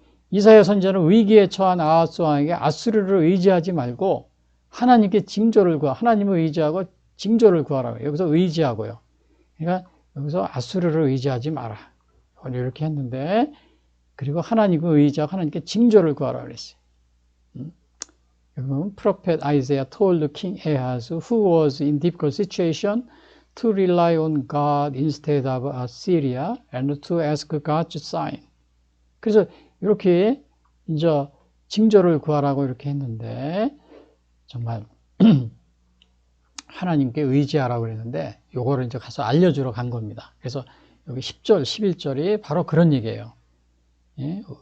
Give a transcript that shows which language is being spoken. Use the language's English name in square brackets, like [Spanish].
[Korean] 이사야 선지자는 위기에 처한 아하스 왕에게 아수르를 의지하지 말고 하나님께 하나님을 의지하고 징조를 구하라고 해요. 여기서 의지하고요. 그러니까 여기서 아수르를 의지하지 마라. 이렇게 했는데 그리고 하나님을 의지하고 하나님께 징조를 구하라 그랬어요. 여기 보면 [English] Prophet Isaiah told King Ahaz who was in difficult situation to rely on God instead of Assyria and to ask God's sign. [Korean] 그래서 이렇게 이제 징조를 구하라고 이렇게 했는데 정말 하나님께 의지하라고 그랬는데 요거를 이제 가서 알려주러 간 겁니다. 그래서 여기 10절, 11절이 바로 그런 얘기예요. 예?